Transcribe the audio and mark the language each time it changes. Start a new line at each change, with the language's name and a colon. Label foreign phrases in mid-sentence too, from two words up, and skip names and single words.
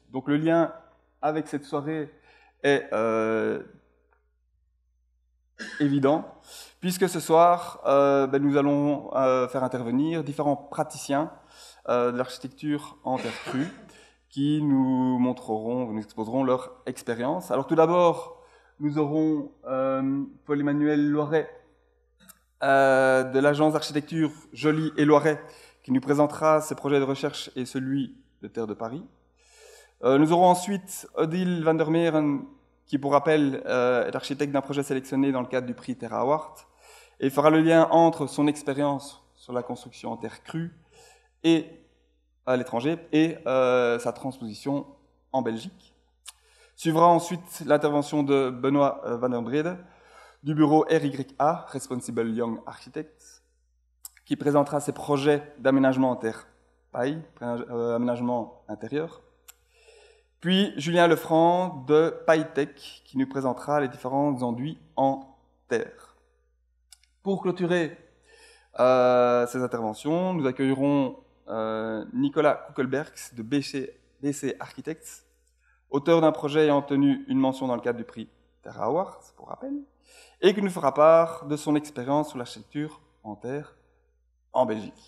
French: Donc le lien avec cette soirée est évident, puisque ce soir, nous allons faire intervenir différents praticiens de l'architecture en terre crue qui nous nous exposeront leur expérience. Alors tout d'abord, nous aurons Paul-Emmanuel Loiret de l'agence d'architecture Joly et Loiret qui nous présentera ses projets de recherche et celui de Terre de Paris. Nous aurons ensuite Odile van der Meeren qui, pour rappel, est architecte d'un projet sélectionné dans le cadre du prix Terra Award et fera le lien entre son expérience sur la construction en terre crue et à l'étranger et sa transposition en Belgique. Suivra ensuite l'intervention de Benoît van der Brede du bureau RYA, Responsible Young Architects, qui présentera ses projets d'aménagement en terre paille, aménagement intérieur. Puis Julien Lefranc de PailleTech, qui nous présentera les différents enduits en terre. Pour clôturer ces interventions, nous accueillerons Nicolas Kuckelbergs de BC Architects, auteur d'un projet ayant obtenu une mention dans le cadre du prix Terra Awards, pour rappel, et qui nous fera part de son expérience sur l'architecture en terre en Belgique.